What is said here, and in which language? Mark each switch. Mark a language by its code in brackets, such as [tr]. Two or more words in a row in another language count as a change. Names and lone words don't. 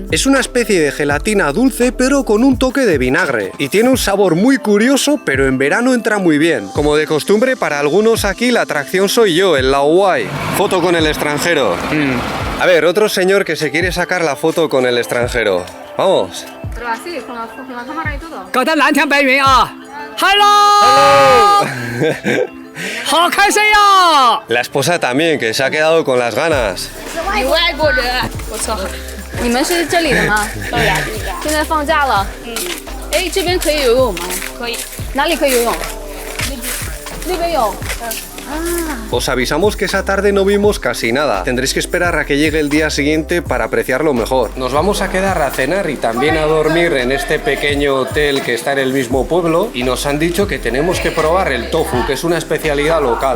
[es] Es una especie de gelatina dulce pero con un toque de vinagre y tiene un sabor muy curioso, pero en verano entra muy bien. Como de costumbre, para algunos aquí la atracción soy yo, el Laowai. Foto con el extranjero. A ver, otro señor que se quiere sacar la foto con el extranjero. Vamos. Pero así, con la cámara y todo. [zh] 搞得蓝天白云啊 ！Hello， 好开心呀！ [es] La esposa también, que se ha quedado con las ganas. [zh] 你外国人，我操！你们是这里的吗？对呀，现在放假了。哎，这边可以游泳吗？可以。哪里可以游泳？那边有。 [es] Os avisamos que esa tarde no vimos casi nada. Tendréis que esperar a que llegue el día siguiente para apreciarlo mejor. Nos vamos a quedar a cenar y también a dormir en este pequeño hotel que está en el mismo pueblo y nos han dicho que tenemos que probar el tofu, que es una especialidad local.